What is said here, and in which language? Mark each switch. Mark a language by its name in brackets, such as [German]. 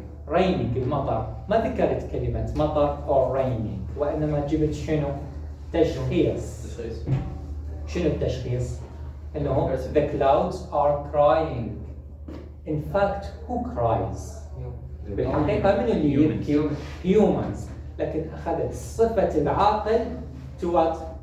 [Arabic] raining المطر ما ذكرت كلمة مطر [English] or raining [Arabic] وإنما جبت شنو؟ تشخيص. شنو التشخيص؟ إنه [English] the clouds are crying. In fact, who cries? [Arabic] بالحقيقة من اللي يبكي؟ humans. لكن أخذت صفة العاقل [English] to what؟